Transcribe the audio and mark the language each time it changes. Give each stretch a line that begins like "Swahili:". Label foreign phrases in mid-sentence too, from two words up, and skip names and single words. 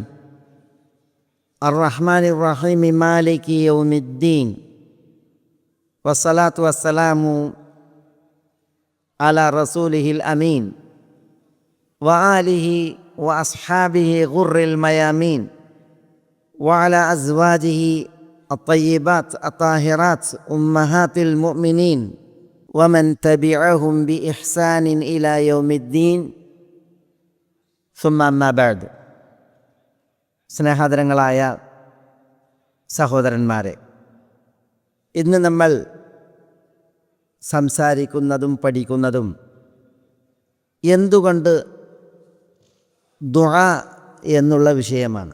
Arabic: الرحمن الرحيم مالك يوم الدين. والصلاة والسلام على رسوله الأمين وآله وأصحابه الغر الميامين وعلى أزواجه الطيبات الطاهرات أمهات المؤمنين ومن تبعهم بإحسان إلى يوم الدين ثم أما بعد.
Malayalam: സ്നേഹാദരങ്ങളായ സഹോദരന്മാരെ, ഇന്ന് നമ്മൾ സംസാരിക്കുന്നതും പഠിക്കുന്നതും എന്തുകൊണ്ട് ദുആ എന്നുള്ള വിഷയമാണ്.